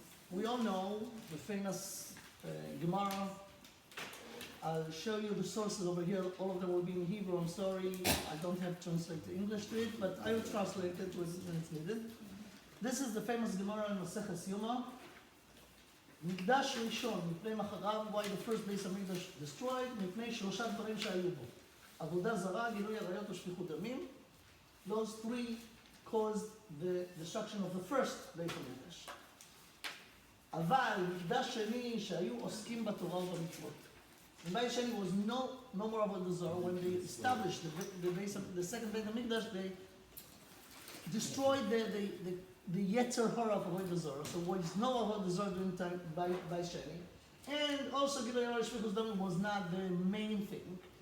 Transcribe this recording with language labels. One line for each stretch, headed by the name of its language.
English: We all know the famous Gemara. I'll show you the sources over here. All of them will be in Hebrew. I'm sorry, I don't have translated English to it, but I will translate it when it's needed. This is the famous Gemara in Maseches Yoma.
Hebrew: מקדש ראשון, מפני מחריו,
English: why the first base המקדש destroyed,
Hebrew: מפני שלושה דברים שהיו בו. עבודה זרה, גילוי עריות ושפיכות דמים.
English: Those three caused the destruction of the first base המקדש.
Hebrew: אבל מקדש שני שהיו עוסקים בתורה ובמצוות.
English: The base שני was no more עבודה זרה. When they established the second base המקדש, they destroyed the Yetzer Hara of Avodah Zarah. So what is no Avodah Zarah during time by Sheni. And also Gilui Arayot Shfichus Damim was not the main thing.